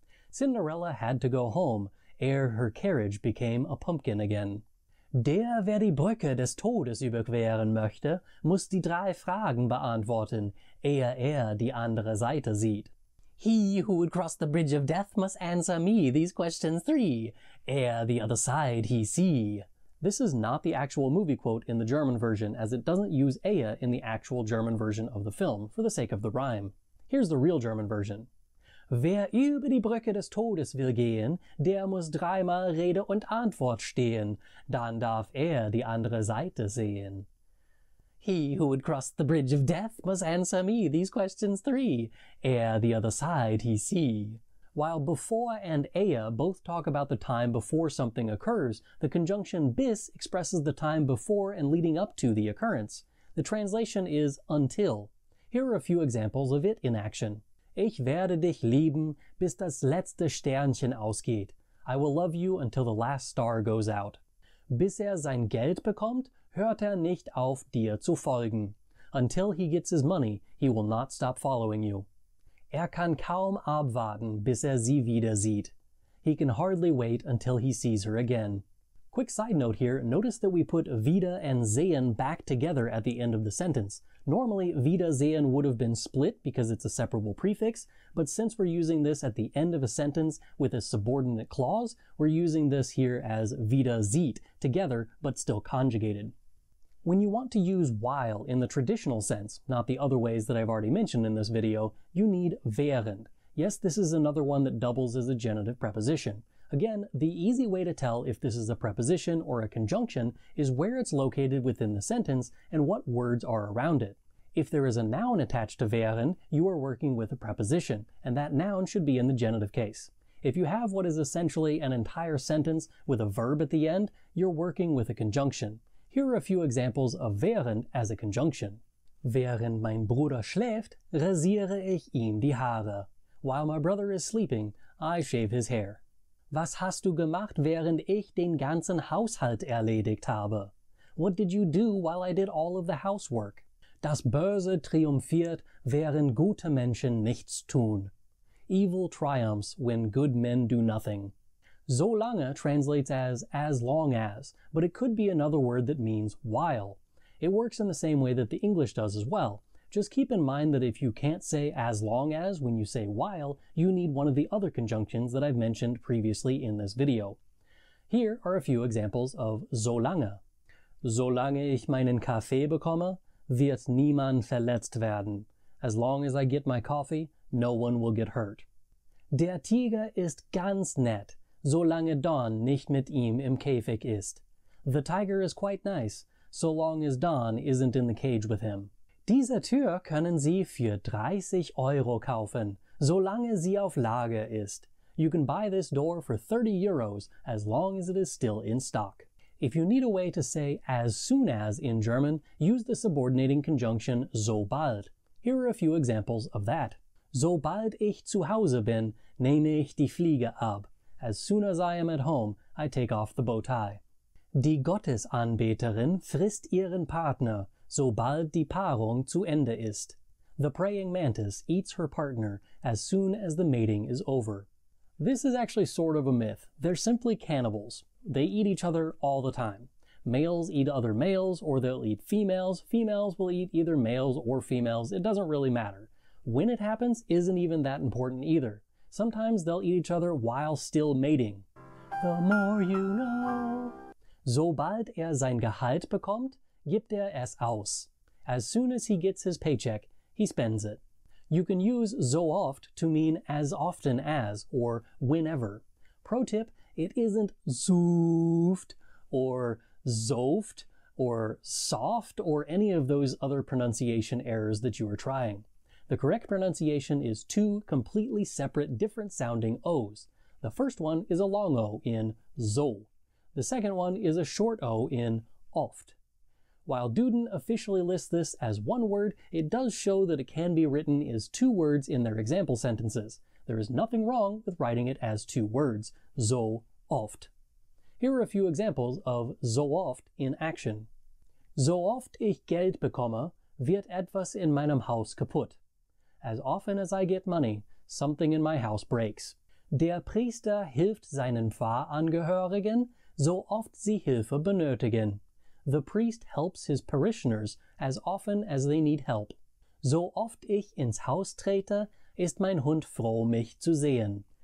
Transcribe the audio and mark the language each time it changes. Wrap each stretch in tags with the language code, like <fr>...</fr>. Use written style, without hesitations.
<en>Cinderella had to go home, ere her carriage became a pumpkin again.</en> <de>Der, wer die Brücke des Todes überqueren möchte, muss die 3 Fragen beantworten, ehe die andere Seite sieht.</de> <en>He who would cross the bridge of death must answer me these questions 3, ere the other side he see. This is not the actual movie quote in the German version, as it doesn't use ehe in the actual German version of the film, for the sake of the rhyme. Here's the real German version.</en> <de>Wer über die Brücke des Todes will gehen, der muss 3-mal Rede und Antwort stehen, dann darf die andere Seite sehen.</de> <en>He who would cross the bridge of death must answer me these questions 3, ere the other side he see. While before and ehe both talk about the time before something occurs, the conjunction bis expresses the time before and leading up to the occurrence. The translation is until. Here are a few examples of it in action.</en> <de>Ich werde dich lieben, bis das letzte Sternchen ausgeht.</de> <en>I will love you until the last star goes out.</en> <de>Bis sein Geld bekommt, hört nicht auf, dir zu folgen.</de> <en>Until he gets his money, he will not stop following you.</en> <de>Kann kaum abwarten, bis sie wieder sieht.</de> <en>He can hardly wait until he sees her again. Quick side note here, notice that we put wieder and sehen back together at the end of the sentence. Normally, wieder sehen would have been split because it's a separable prefix, but since we're using this at the end of a sentence with a subordinate clause, we're using this here as wieder sieht, together but still conjugated. When you want to use while in the traditional sense, not the other ways that I've already mentioned in this video, you need während. Yes, this is another one that doubles as a genitive preposition. Again, the easy way to tell if this is a preposition or a conjunction is where it's located within the sentence and what words are around it. If there is a noun attached to während, you are working with a preposition, and that noun should be in the genitive case. If you have what is essentially an entire sentence with a verb at the end, you're working with a conjunction. Here are a few examples of während as a conjunction.</en> <de>Während mein Bruder schläft, rasiere ich ihm die Haare.</de> <en>While my brother is sleeping, I shave his hair.</en> <de>Was hast du gemacht, während ich den ganzen Haushalt erledigt habe?</de> <en>What did you do while I did all of the housework?</en> <de>Das Böse triumphiert, während gute Menschen nichts tun.</de> <en>Evil triumphs when good men do nothing. So lange translates as long as, but it could be another word that means while. It works in the same way that the English does as well. Just keep in mind that if you can't say as long as when you say while, you need one of the other conjunctions that I've mentioned previously in this video. Here are a few examples of so lange.</en> <de>Solange ich meinen Kaffee bekomme, wird niemand verletzt werden.</de> <en>As long as I get my coffee, no one will get hurt.</en> <de>Der Tiger ist ganz nett, solange Don nicht mit ihm im Käfig ist.</de> <en>The tiger is quite nice, so long as Don isn't in the cage with him.</en> <de>Diese Tür können Sie für 30 € kaufen, solange sie auf Lager ist.</de> <en>You can buy this door for 30 euros as long as it is still in stock. If you need a way to say as soon as in German, use the subordinating conjunction sobald. Here are a few examples of that.</en> <de>Sobald ich zu Hause bin, nehme ich die Fliege ab.</de> <en>As soon as I am at home, I take off the bow tie.</en> <de>Die Gottesanbeterin frisst ihren Partner, sobald die Paarung zu Ende ist.</de> <en>The praying mantis eats her partner as soon as the mating is over. This is actually sort of a myth. They're simply cannibals. They eat each other all the time. Males eat other males, or they'll eat females. Females will eat either males or females. It doesn't really matter. When it happens isn't even that important either. Sometimes they'll eat each other while still mating. The more you know.</en> <de>Sobald sein Gehalt bekommt, gibt es aus.</de> <en>As soon as he gets his paycheck, he spends it. You can use so oft to mean as often as, or whenever. Pro tip, it isn't zooft, or zoft, or soft, or any of those other pronunciation errors that you are trying. The correct pronunciation is two completely separate, different sounding O's. The first one is a long O in so. The second one is a short O in oft. While Duden officially lists this as one word, it does show that it can be written as two words in their example sentences. There is nothing wrong with writing it as two words, so oft. Here are a few examples of so oft in action.</en> <de>So oft ich Geld bekomme, wird etwas in meinem Haus kaputt.</de> <en>As often as I get money, something in my house breaks.</en> <de>Der Priester hilft seinen Pfarrangehörigen, so oft sie Hilfe benötigen.</de> <en>The priest helps his parishioners as often as they need help.</en> <de>So oft ich ins Haus trete, ist mein Hund froh, mich zu sehen.</de>